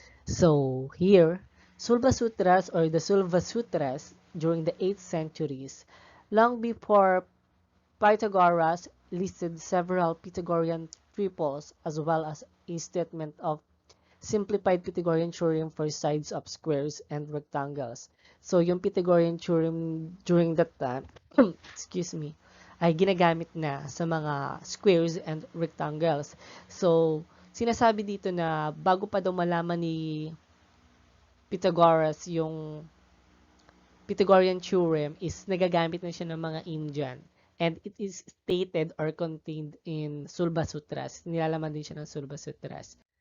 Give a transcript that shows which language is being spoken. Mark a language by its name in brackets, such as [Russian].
[English] So, here, Sulba Sutras or the Sulva Sutras during the 8th centuries, long before Pythagoras listed several Pythagorean triples as well as a statement of simplified Pythagorean theorem for sides of squares and rectangles. So, [Filipino] yung [English] Pythagorean theorem during that time, excuse me, [Filipino] ay ginagamit na sa mga [English] squares and rectangles. [Filipino] So, sinasabi dito na bago pa daw malaman ni Pythagoras yung Pythagorean theorem is nagagamit na siya ng mga Indian. [English] And it is stated or contained in Sulba Sutras. [Filipino] Nilalaman din siya ng Sulba Sutras.